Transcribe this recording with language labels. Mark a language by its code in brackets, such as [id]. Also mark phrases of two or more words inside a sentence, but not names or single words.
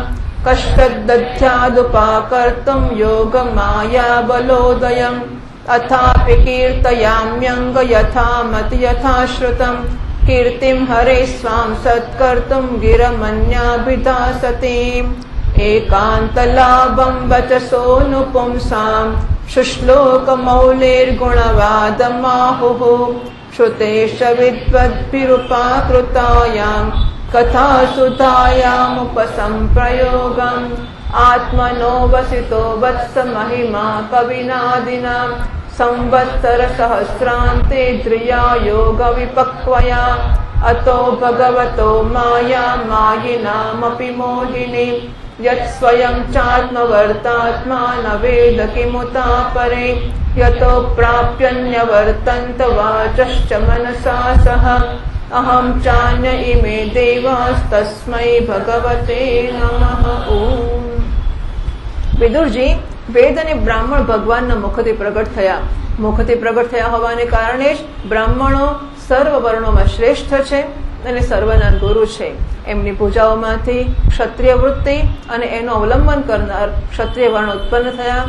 [sa] કશ્ચિદધ્યાદુપાકર્તું યોગમાયાબલોદયં અથાપિ કીર્તયામ્યંગ યથામતિ યથાશ્રુતં કીર્તિં હરે સ્વાં સત્કર્તું ગિરમન્યાભિધાસતી એકાંતલાભં વચસોનુપુંસાં શુશ્લોકમૌલિર્ગુણવાદમાહુઃ શ્રુતેશ વિદ્વદ્भिरुपाकृतायां कथासुधायामुपसंप्रयोगम् आत्मनो वसितो वत्स महिमा कविनादिना संवत्सरसहस्रान्ते द्रिया योगविपक्वया अतो भगवतो माया मायिनामपि मोहिनी यत्स्वयं चात्मवर्तात्मा न वेद किमुता परे यतो प्राप्यन्यवर्तन्त वाचश्च मनसा सह अहं चान्य इमे देवास्तस्मै भगवते नमः ओम. [gu] વિદુરજી વેદ અને બ્રાહ્મણ ભગવાનના મુખથી પ્રગટ થયા. મુખથી પ્રગટ થયા હોવાને કારણે જ બ્રાહ્મણો સર્વ વર્ણોમાં શ્રેષ્ઠ છે અને સર્વના ગુરુ છે. એમની પૂજાઓમાંથી ક્ષત્રિય વૃત્તિ અને એનું અવલંબન કરનાર ક્ષત્રિય વર્ણ ઉત્પન્ન થયા.